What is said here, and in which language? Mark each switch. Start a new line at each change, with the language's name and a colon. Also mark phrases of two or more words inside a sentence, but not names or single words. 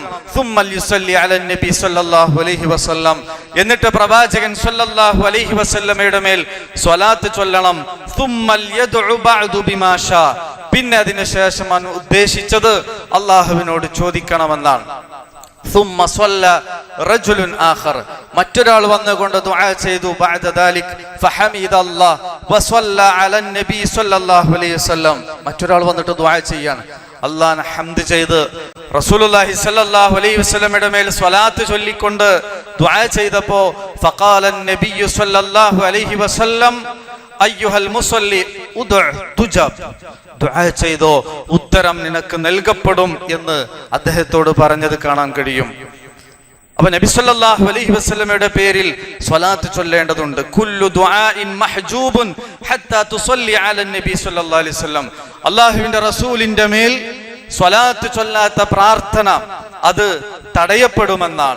Arabic: ثم يصلي على النبي صلى الله عليه وسلم,
Malayalam: എന്നിട്ട് പ്രവാചകൻ
Arabic: صلى الله عليه
Malayalam: വസല്ലമയുടെ മേൽ സ്വലാത്ത് ചൊല്ലണം.
Arabic: ثم يدعو بعد بما شاء,
Malayalam: പിന്നെ അതിനുശേഷം അവൻ ഉദ്ദേശിച്ചത് അല്ലാഹുവിനോട് ചോദിക്കണമെന്നാണ്.
Arabic: ثم صلى رجل آخر,
Malayalam: മറ്റൊരാൾ വന്നുകൊണ്ട് ദുആ ചെയ്തു.
Arabic: بعد ذلك فحمد الله وصلى على النبي صلى الله عليه وسلم,
Malayalam: മറ്റൊരാൾ വന്നിട്ട് ദുആ ചെയ്യാണ്, അല്ലാഹുവിനെ ഹംദ് ചെയ്ത്
Arabic: رسول الله صلى الله عليه
Malayalam: വസല്ലമയുടെ മേൽ സ്വലാത്ത് ചൊല്ലിക്കൊണ്ട് ദുആ ചെയ്തപ്പോൾ
Arabic: فقال النبي صلى الله عليه وسلم أيها المصلي ادع تجب,
Malayalam: ദുആ ചെയ്തോ ഉത്തരം നിനക്ക് നൽകപ്പെടും എന്ന് അദ്ദേഹത്തോട് പറഞ്ഞത് കാണാൻ കഴിയും. അപ്പൊ നബി
Arabic: صلى الله عليه
Malayalam: വസല്ലമയുടെ പേരിൽ സ്വലാത്ത് ചൊല്ലേണ്ടതുണ്ട്.
Arabic: كل دعاء محجوب حتى تصلي على النبي صلى الله عليه وسلم,
Malayalam: അല്ലാഹുവിന്റെ റസൂലിന്റെ മേൽ സ്വലാത്ത് ചൊല്ലാത്ത പ്രാർത്ഥന അത് തടയപ്പെടുമെന്നാണ്.